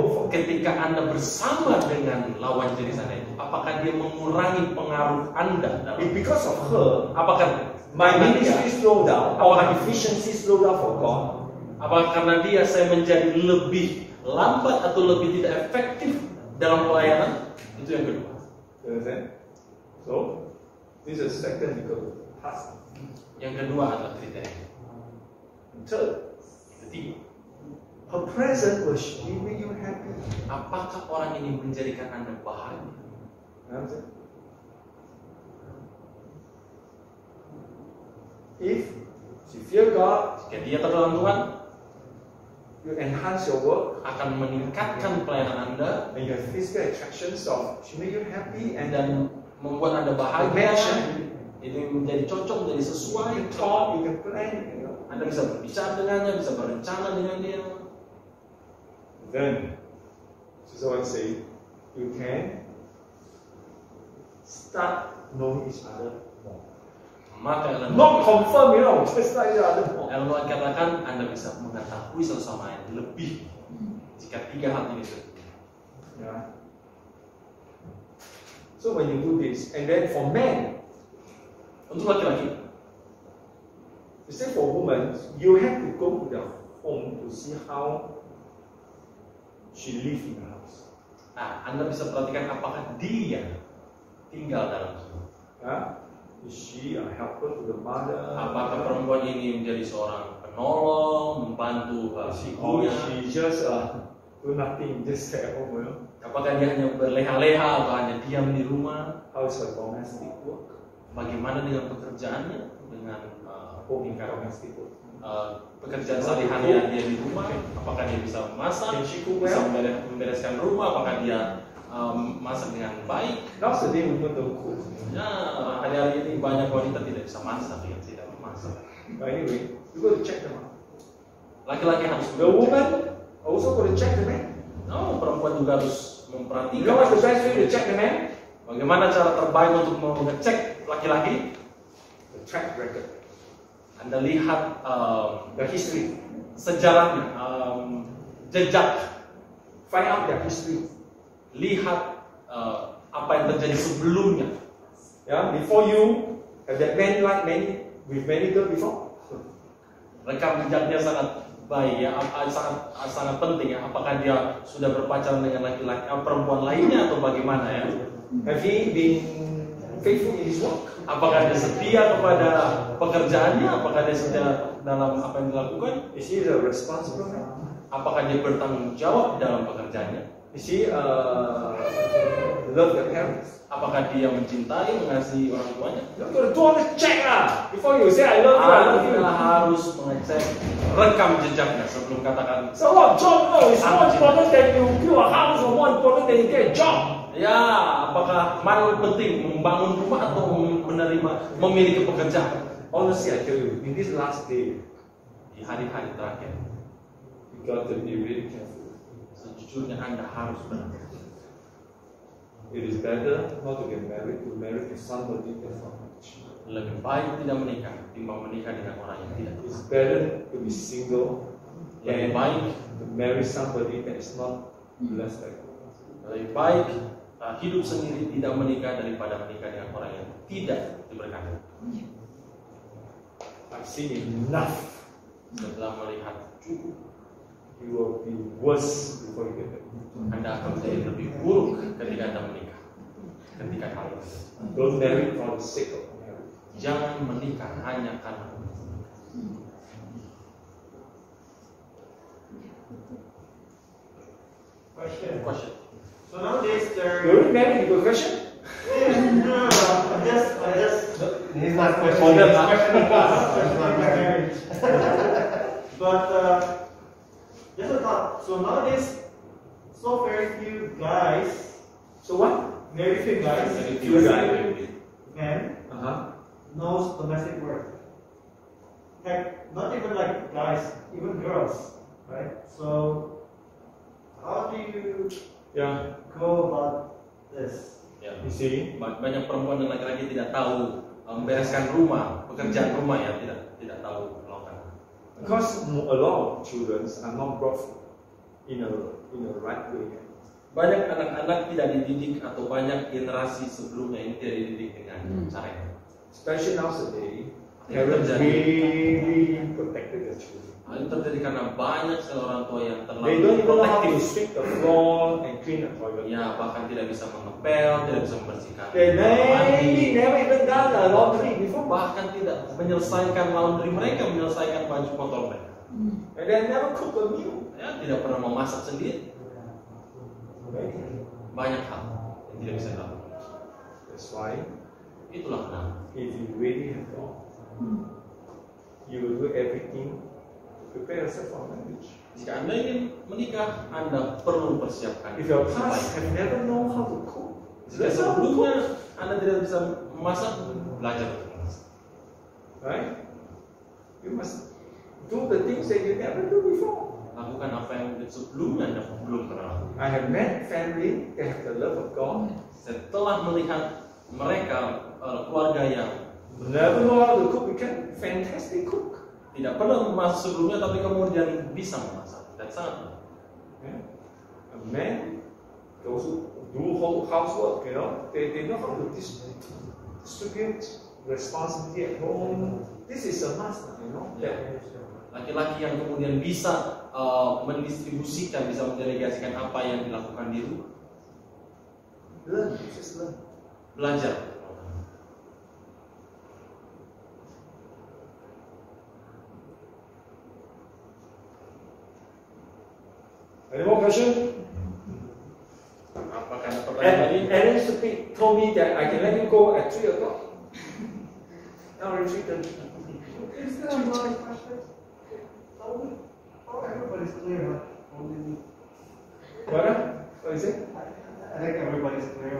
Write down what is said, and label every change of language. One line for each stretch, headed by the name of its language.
Indonesian: ketika Anda bersama dengan lawan jenis Anda itu, apakah dia mengurangi pengaruh Anda dalam?
English: Because of her,
Indonesian: Apakah
English: my ministry slow down, our efficiency slow down for God.
Indonesian: Apakah karena dia saya menjadi lebih lambat atau lebih tidak efektif dalam pelayanan? Itu yang kedua.
English: You understand? So, this is second because task.
Indonesian: Yang kedua adalah kriteria.
English: Third,
Indonesian: Ketiga,
English: her presence will she make you happy.
Indonesian: apakah orang ini menjadikan Anda bahagia?
English: You understand? If she fear God,
Indonesian: Jika dia takut akan Tuhan,
English: you enhance your work,
Indonesian: akan meningkatkan pelayanan Anda
English: and you have physical attractions of she make you happy, and
Indonesian: dan membuat Anda bahagia. Itu menjadi cocok, menjadi sesuai.
English: you can talk, you can plan, you know.
Indonesian: Anda bisa berbicara dengannya, bisa berencana dengan dia.
English: Then, so I say, you can start knowing each other more.
Indonesian: Maka Ellen
English: Not confirm, you know, just like each other more.
Indonesian: White katakan Anda bisa mengetahui satu sama lain lebih jika tiga hal ini terjadi.
English: Yeah. So when you do this, and then for men,
Indonesian: Untuk laki-laki,
English: you say for women, you have to go to their home to see how she lives in the house.
Indonesian: nah, Anda bisa perhatikan apakah dia tinggal dalam rumah. Huh?
English: Is she a helper to the mother?
Indonesian: Apakah perempuan ini menjadi seorang penolong, membantu si
English: Or
Indonesian: ibunya?
English: she just do nothing, just stay at home, you know?
Indonesian: Apakah dia hanya berleha-leha atau hanya diam di rumah?
English: How is her domestic work?
Indonesian: Bagaimana dengan pekerjaannya? Dengan
English: Home domestic work.
Indonesian: pekerjaan sehari-hari dia di rumah? Apakah dia bisa memasak?
English: Can she cook
Indonesian: Bisa
English: well?
Indonesian: membereskan rumah? Apakah dia masak dengan baik?
English: Nowadays women don't cook.
Indonesian: Ya, hari-hari ini banyak wanita tidak bisa masak, ya, tidak memasak.
English: But anyway, you got to check them out.
Indonesian: Laki-laki harus
English: The woman also got to check the man.
Indonesian: No, perempuan juga harus
English: You
Indonesian: memperhatikan.
English: know what's the best way to check the man?
Indonesian: Bagaimana cara terbaik untuk mengecek laki-laki?
English: The track record,
Indonesian: Anda lihat
English: the history.
Indonesian: sejarahnya, jejak,
English: Find out their history.
Indonesian: lihat apa yang terjadi sebelumnya.
English: Yeah, before you have that man like with many girls before.
Indonesian: Rekam jejaknya sangat baik ya, sangat penting ya. Apakah dia sudah berpacaran dengan laki-laki perempuan lainnya atau bagaimana ya?
English: Have he been faithful in his work?
Indonesian: Apakah dia setia kepada pekerjaannya? Apakah dia setia dalam apa yang dilakukan?
English: Is he a responsible man?
Indonesian: Apakah dia bertanggung jawab dalam pekerjaannya?
English: Is he love the parents?
Indonesian: Apakah dia mencintai, mengasihi orang tuanya?
English: You got to do all the check before you say I love you.
Indonesian: Anda harus mengecek rekam jejaknya sebelum katakan.
English: So what job? No, it's more important than you build a house or more important than you get a job.
Indonesian: Ya, apakah mana lebih penting membangun rumah atau memiliki pekerjaan?
English: Honestly, I tell you, in this last day,
Indonesian: Di hari-hari terakhir,
English: you got to be really careful.
Indonesian: sejujurnya Anda harus berhati-hati.
English: It is better not to get married to somebody that's not rich.
Indonesian: Lebih baik tidak menikah timbang menikah dengan orang yang tidak
English: It's
Indonesian: berusaha.
English: better to be single
Indonesian: Lebih baik,
English: to marry somebody that is not blessed like you.
Indonesian: lebih baik hidup sendiri tidak menikah daripada menikah dengan orang yang tidak diberkati.
English: I've seen enough.
Indonesian: Setelah melihat cukup,
English: You will be worse before you get married.
Indonesian: Anda akan menjadi lebih buruk ketika Anda menikah. Ketika kawin,
English: Don't marry for the sake of marriage.
Indonesian: jangan menikah hanya karena
English: Question. So nowadays there. You're married because question? No, I'm just. He's not For questioning. them, He's huh? questioning us. Questioning my marriage. But just a thought. So nowadays, so very few guys So what? very few guys, Very few guys. men knows domestic work. Heck, not even like guys, even girls, right? So, how do you Yeah, go about this?
Indonesian: Ya.
English: you see.
Indonesian: Banyak perempuan dan laki-laki tidak tahu membereskan rumah, pekerjaan rumah ya, tidak tahu melakukan.
English: Because a lot of children are not brought in a right way.
Indonesian: Banyak anak-anak tidak dididik atau banyak generasi sebelumnya ini tidak dididik dengan cara ini.
English: Especially nowadays,
Indonesian: Yang
English: parents
Indonesian: terjadi.
English: really protected their children.
Indonesian: Hal ini terjadi karena banyak sekali orang tua yang
English: They
Indonesian: terlalu
English: don't even know how to
Indonesian: protektif.
English: sweep the floor and clean the toilet.
Indonesian: Ya, bahkan tidak bisa mengepel, tidak bisa membersihkan
English: They
Indonesian: kamar mandi.
English: never even done a laundry before.
Indonesian: Bahkan tidak menyelesaikan laundry mereka, menyelesaikan baju kotor mereka. And they never cook a meal. Ya, tidak pernah memasak sendiri. Banyak hal yang tidak bisa dilakukan.
English: That's why
Indonesian: Itulah kenapa.
English: if you really have God, you will do everything to prepare yourself for marriage.
Indonesian: Jika Anda ingin menikah, Anda perlu persiapkan.
English: If your past have never known how to cook,
Indonesian: Jika sebelumnya Anda tidak bisa memasak, belajar untuk memasak.
English: right? You must do the things that you never do before.
Indonesian: Lakukan apa yang sebelumnya Anda belum pernah lakukan.
English: I have met family that have the love of God,
Indonesian: Setelah melihat mereka keluarga yang
English: never know how to cook, become fantastic cook.
Indonesian: tidak pernah memasak sebelumnya, tapi kemudian bisa memasak dan sangat baik.
English: Yeah. A man, those who do whole housework, they know how to distribute responsibility at home. This is a must,
Indonesian: Ya. Laki-laki yang kemudian bisa mendistribusikan, bisa mendelegasikan apa yang dilakukan di rumah.
English: Learn, just learn.
Indonesian: Belajar.
English: Any more question?
Indonesian: Apakah ada pertanyaan lagi?
English: Aaron Speak told me that I can let you go at 3 o'clock. Now it's 3:30. Is there more questions? Oh, everybody's clear, huh? Only me. What is it? I think everybody's clear.